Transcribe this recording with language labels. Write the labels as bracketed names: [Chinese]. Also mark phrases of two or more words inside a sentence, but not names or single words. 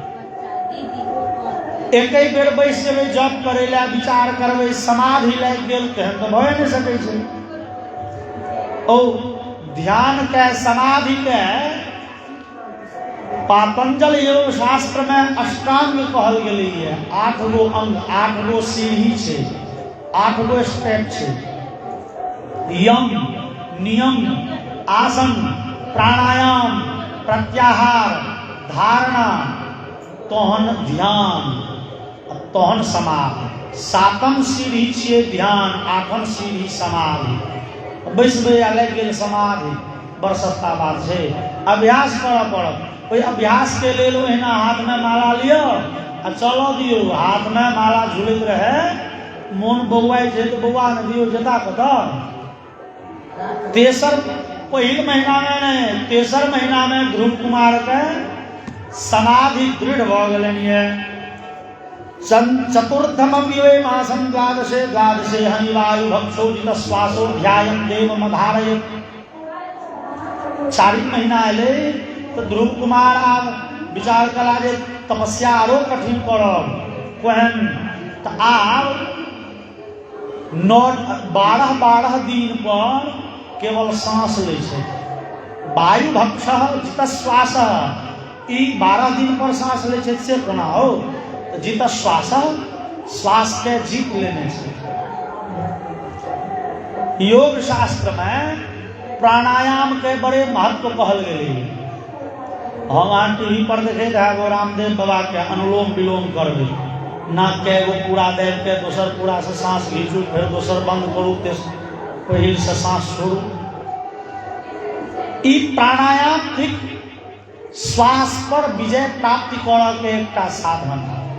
[Maithili] एक बेर बैस जेबै जप करे ला विचार करबै समाधि लागि गेल तेहन तो भए नहीं सकै छै। ओ ध्यान के समाधि के पातंजल योग शास्त्र में अष्टांग कहल गेलै है। 8 गो अंग 8 गो सीढ़ी छै 8 गो स्टेप छै। यम नियम आसन प्राणायाम प्रत्याहार धारणा तहन ध्यान तहन समाधि। 7म सीढ़ी छियै ध्यान 8म सीढ़ी समाधि। बैसबै आ लागि गेल समाधि बड़ सस्ता बात छै। अभ्यास करऽ पड़त। ओहि अभ्यास के लेल ओहिना हाथ में माला लियो आ चलऽ दियौ। हाथ में माला झूलैत रहे मोन बौआई छै तो बौआ न दियौ जता कत। पहिल महीना में नहीं 3 महीना में ध्रुव कुमार के समाधि दृढ़ भ गेलनि है। [Sanskrit] चतुर्थम मासम द्वादशे हनि वायु भक्षो जित श्वासो ध्यायम देव मधारय। [Maithili] 4 महीना अले तो ध्रुव कुमार आब विचार कला जे तपस्या आरो कठिन करब केहन तो आब 12 दिन पर केवल सांस ले छै। [Sanskrit] वायु भक्ष जित श्वास [Maithili] ई 12 दिन पर सांस ले छै से कोना हो [Sanskrit] जित श्वास [Maithili] के जीत लेने से। योग शास्त्र में प्राणायाम के बड़े महत्व कहल गए। हम टीवी पर देखे थे रामदेव बाबा के अनुलोम विलोम करबे नाक के एगो पूरा देव के दोसर पूरा से सांस घींचू फिर दोसर बंद करू पहिल से सांस छोड़ू। ई प्राणायाम थिक श्वास पर विजय प्राप्ति करऽ के एकटा साधन है।